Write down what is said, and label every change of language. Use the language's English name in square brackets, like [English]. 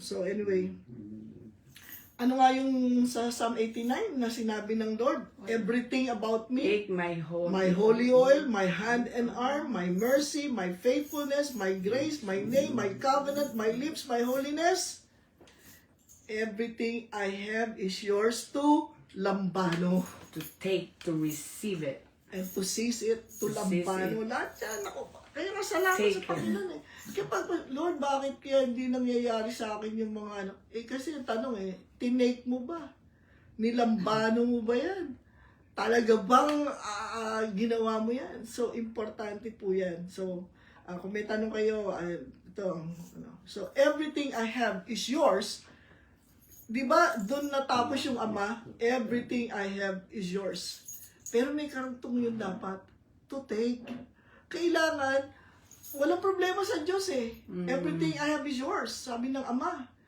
[Filipino] So anyway, ano nga yung sa Psalm 89 na sinabi ng Lord? [English] Everything about me, Take my holy oil, my hand and arm, my mercy, my faithfulness, my grace, my name, my covenant, my lips, my holiness. Everything I have is yours to lambano. to take, to receive it. And to seize it, to To seize [Filipino] lambano. Lahat yan. Ako, kaya nga salamat [English] Take [Filipino] sa Panginoon eh. Kaya Lord, bakit kaya hindi nangyayari sa akin yung mga ano? Eh kasi yung tanong eh, tinake mo ba? Nilambano mo ba yan? Talaga bang ginawa mo yan? So, importante po yan. So, kung may tanong kayo, ito, ano. [English] So, everything I have is yours. [Filipino] Di ba, doon natapos yung ama, [English] everything I have is yours. [Filipino] Pero may karugtong yun dapat, [English] to take. [Filipino] Kailangan, walang problema sa Diyos eh. [English] Everything I have is yours, [Filipino] sabi ng ama.